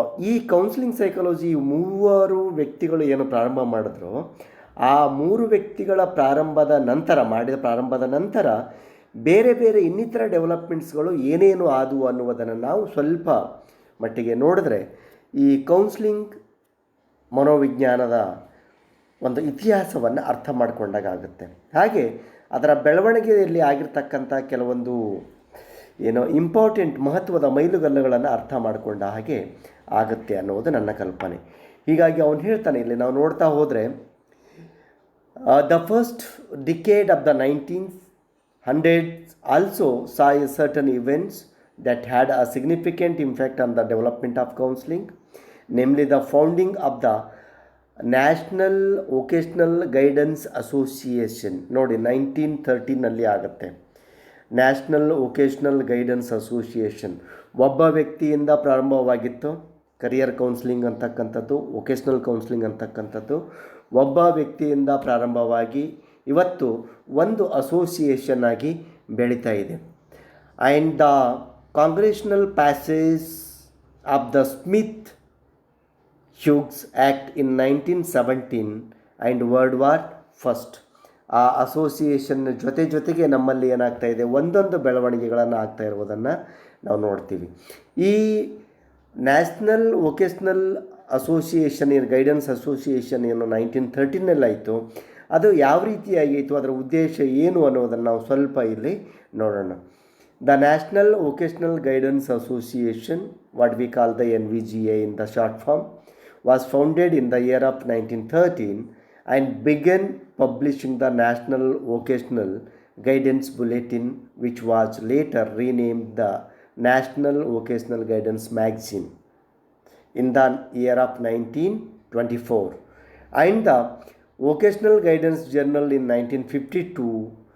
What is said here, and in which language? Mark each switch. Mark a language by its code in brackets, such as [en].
[kn] ಈ counselling psychology ಮೂವರು ವ್ಯಕ್ತಿಗಳು ಏನು ಪ್ರಾರಂಭ ಮಾಡಿದ್ರು, ಆ ಮೂರು ವ್ಯಕ್ತಿಗಳ ಮಾಡಿದ ಪ್ರಾರಂಭದ ನಂತರ ಬೇರೆ ಬೇರೆ ಇನ್ನಿತರ ಡೆವಲಪ್ಮೆಂಟ್ಸ್ಗಳು ಏನೇನು ಆದವು ಅನ್ನುವುದನ್ನು ನಾವು ಸ್ವಲ್ಪ ಮಟ್ಟಿಗೆ ನೋಡಿದ್ರೆ ಈ ಕೌನ್ಸ್ಲಿಂಗ್ ಮನೋವಿಜ್ಞಾನದ ಒಂದು ಇತಿಹಾಸವನ್ನು ಅರ್ಥ ಮಾಡಿಕೊಂಡಾಗ ಆಗುತ್ತೆ. ಹಾಗೆ ಅದರ ಬೆಳವಣಿಗೆಯಲ್ಲಿ ಆಗಿರ್ತಕ್ಕಂಥ ಕೆಲವೊಂದು ಇಂಪಾರ್ಟೆಂಟ್ ಮಹತ್ವದ ಮೈಲುಗಲ್ಲುಗಳನ್ನು ಅರ್ಥ ಮಾಡಿಕೊಂಡ ಹಾಗೆ ಆಗುತ್ತೆ ಅನ್ನೋದು ನನ್ನ ಕಲ್ಪನೆ. ಹೀಗಾಗಿ ಅವನು ಹೇಳ್ತಾನೆ, ಇಲ್ಲಿ ನಾವು ನೋಡ್ತಾ ಹೋದರೆ [en] The first decade of the 1900s also saw certain events that had a significant impact on the development of counseling, namely the founding of the National Vocational Guidance Association. [kn] ನೋಡಿ, 1913 ಆಗುತ್ತೆ. ನ್ಯಾಷನಲ್ ವೊಕೇಶ್ನಲ್ ಗೈಡೆನ್ಸ್ ಅಸೋಸಿಯೇಷನ್ ಒಬ್ಬ ವ್ಯಕ್ತಿಯಿಂದ ಪ್ರಾರಂಭವಾಗಿತ್ತು. Career counselling ಅಂತಕ್ಕಂಥದ್ದು, vocational counselling ಅಂತಕ್ಕಂಥದ್ದು ಒಬ್ಬ ವ್ಯಕ್ತಿಯಿಂದ ಪ್ರಾರಂಭವಾಗಿ ಇವತ್ತು ಒಂದು ಅಸೋಸಿಯೇಷನ್ ಆಗಿ ಬೆಳೀತಾ ಇದೆ. [en] and the congressional passage of the Smith Hughes Act ಇನ್ 1917 and world war first, [kn] ಆ ಅಸೋಸಿಯೇಷನ್ ಜೊತೆಗೆ ನಮ್ಮಲ್ಲಿ ಏನಾಗ್ತಾ ಇದೆ, ಒಂದೊಂದು ಬೆಳವಣಿಗೆಗಳನ್ನು ಆಗ್ತಾ ಇರುವುದನ್ನು ನಾವು ನೋಡ್ತೀವಿ. ಈ national vocational association guidance association 1913 ಆಯಿತು. ಅದು ಯಾವ ರೀತಿಯಾಗಿತ್ತು, ಅದರ ಉದ್ದೇಶ ಏನು ಅನ್ನೋದನ್ನು ನಾವು ಸ್ವಲ್ಪ ಇಲ್ಲಿ ನೋಡೋಣ. [en] The National Vocational Guidance Association, what we call the NVGA in the short form, was founded in the year of 1913 and began publishing the National Vocational Guidance Bulletin, which was later renamed the National Vocational Guidance Magazine in the year of 1924, and the Vocational Guidance Journal in 1952.